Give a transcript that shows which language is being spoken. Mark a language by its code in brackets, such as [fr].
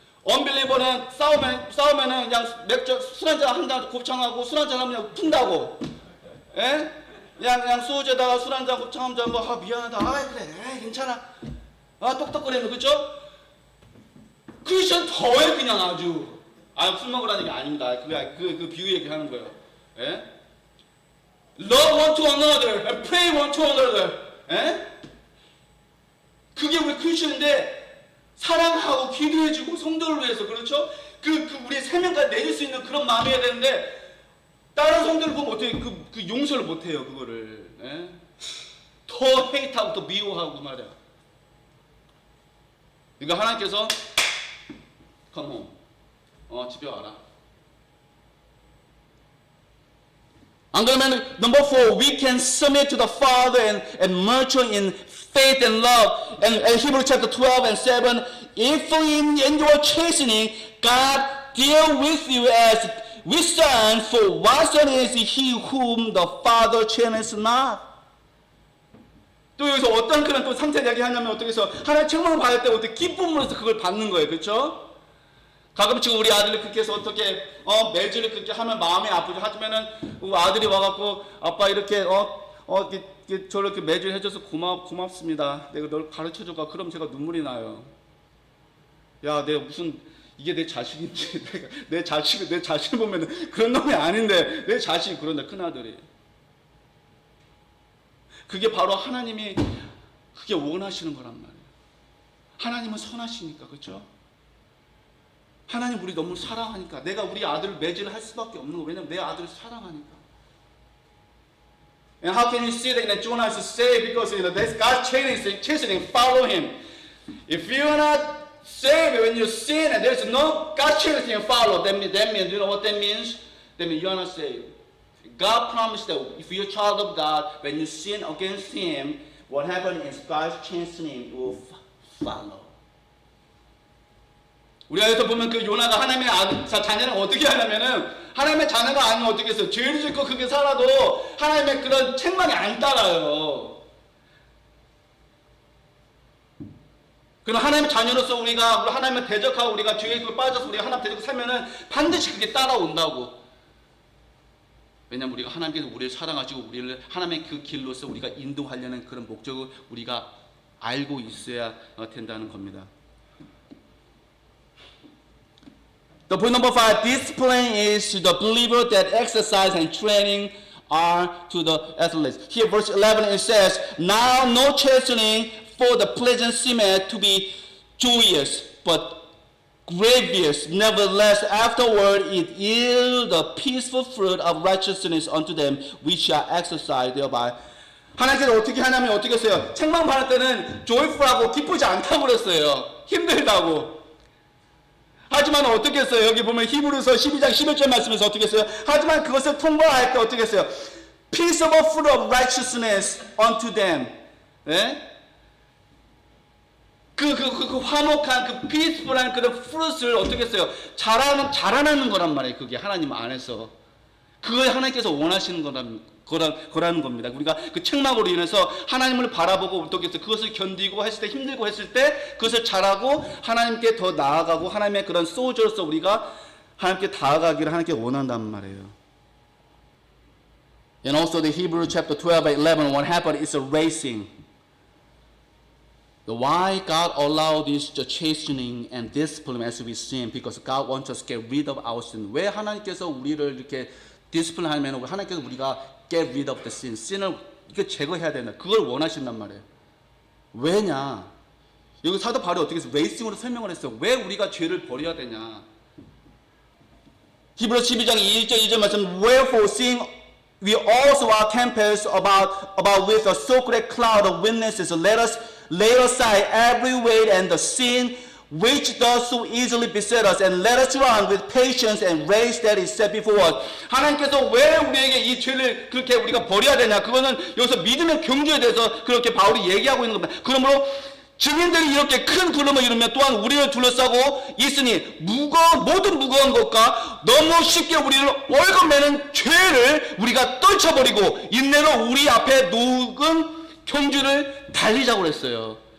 [ko] 언빌리버는 싸우면은 그냥 맥주 술 한잔 한잔 곱창하고 술 한잔 하면 그냥 푼다고. 예? 그냥 소주에다가 술 한잔 곱창하면 뭐 미안하다. 그래. 괜찮아. 똑똑거리는 그죠? 크리스천 더해 그냥 아주. 술 먹으라는 게 아닙니다. 그 비유 얘기하는 거예요. 예? [en] Love one to another and pray one to another. [ko] 예? 그게 우리 크리스천인데 사랑하고 기도해주고 성도를 위해서 그렇죠? 우리의 세명까지 내줄 수 있는 그런 마음이어야 되는데 다른 성도를 보면 어떻게 그 용서를 못해요 그거를. 예? 더 헤이트하고 더 미워하고 말이야. 그러니까 하나님께서 [en] come home. [ko] 집에 와라. 안 그러면 [en] number 4, we can submit to the Father and mature in faith and love. And Hebrews chapter 12 and 7, if in your chastening, God deal with you as with sons, for what son is he whom the Father chastens not? [ko] 또 여기서 어떤 그런 또 상태 이야기하냐면 어떻게 해서 하나님 책망을 받을 때 어떻게 기쁨으로서 그걸 받는 거예요, 그렇죠? 가끔 지금 우리 아들이 그렇게 해서 어떻게 매질을 그렇게 하면 마음이 아프죠. 하지만은 아들이 와갖고 아빠 이렇게 저렇게 매질 해줘서 고맙습니다. 내가 널 가르쳐줘가. 그럼 제가 눈물이 나요. 야, 내가 무슨 이게 내 자식인지 내 자식 보면은 그런 놈이 아닌데 내 자식이 그런다. 큰 아들이. 그게 바로 하나님이 그게 원하시는 거란 말이에요. 하나님은 선하시니까 그렇죠? 하나님 우리 너무 사랑하니까 내가 우리 아들을 매질을 할 수밖에 없는 거. 왜냐면 내 아들을 사랑하니까. [en] And how can you see that Jonah is saved? Because that's God's chastening, follow him. If you are not saved when you sin and there's no God's chastening follow, that means, you know what that means? That means you are not saved. God promised that if you're a child of God, when you sin against him, what happens is God's chastening will follow. [ko] 우리가 여기서 보면 그 요나가 하나님의 자녀는 어떻게 하냐면은 하나님의 자녀가 아니면 어떻게 했어요? 죄를 짓고 그렇게 살아도 하나님의 그런 책망이 안 따라요. 그럼 하나님의 자녀로서 우리가 하나님을 대적하고 우리가 죄에 빠져서 우리가 하나님 대적하고 살면은 반드시 그게 따라온다고. 왜냐하면 우리가 하나님께서 우리를 사랑하시고 우리를 하나님의 그 길로서 우리가 인도하려는 그런 목적을 우리가 알고 있어야 된다는 겁니다. [en] The point number 5, discipline is to the believer that exercise and training are to the athletes. Here verse 11 it says, now no chastening for the pleasant seemeth to be joyous, but grievous. Nevertheless, afterward it yield the peaceful fruit of righteousness unto them which are exercised thereby. [ko] 하나님께서 어떻게 하냐면 어떻게 했어요? 책망 받을 때는 joyful하고 기쁘지 않다고 그랬어요. 힘들다고. 하지만 어떻게 했어요? 여기 보면 히브리서 12장 11절 말씀에서 어떻게 했어요? 하지만 그것을 통과할 때 어떻게 했어요? [en] Peaceable fruit of righteousness unto them. [ko] 네? 그 화목한 그 peaceful한 그런 fruit을 어떻게 했어요? 자라나는 거란 말이에요. 그게 하나님 안에서. 그걸 하나님께서 원하시는 거라는 겁니다. 우리가 그 책망으로 인해서 하나님을 바라보고 어떻게 했어요? 그것을 견디고 했을 때 힘들고 했을 때 그것을 잘하고 하나님께 더 나아가고 하나님의 그런 소저로서 우리가 하나님께 다가가기를 하나님께 원한단 말이에요. [en] And also the Hebrew chapter 12:11 what happened is a racing. Why God allowed this chastening and discipline as we sin? Because God wants us to get rid of our sin. [ko] 왜 하나님께서 우리를 이렇게 디스플레이 하면 하나님께서 우리가 [en] get rid of the sin, [ko] sin을 이거 제거해야 된다. 그걸 원하신단 말이에요. 왜냐? 여기 사도 바울이 어떻게 해서 레이싱으로 설명을 했어요. 왜 우리가 죄를 버려야 되냐? 히브리서 12장 1절 2절 말씀 [en] Wherefore seeing we also are compassed about with a so great cloud of witnesses, let us lay aside every weight and the sin which does so easily beset us, and let us run with patience and race that is set before us. [ko] 하나님께서 왜 우리에게 이 죄를 그렇게 우리가 버려야 되냐? 그거는 여기서 믿음의 경주에 대해서 그렇게 바울이 얘기하고 있는 겁니다. 그러므로 증인들이 이렇게 큰 구름을 이루며 또한 우리를 둘러싸고 있으니 모든 무거운 것과 너무 쉽게 우리를 얽어매는 죄를 우리가 떨쳐버리고 인내로 우리 앞에 놓은 경주를 달리자고 그랬어요.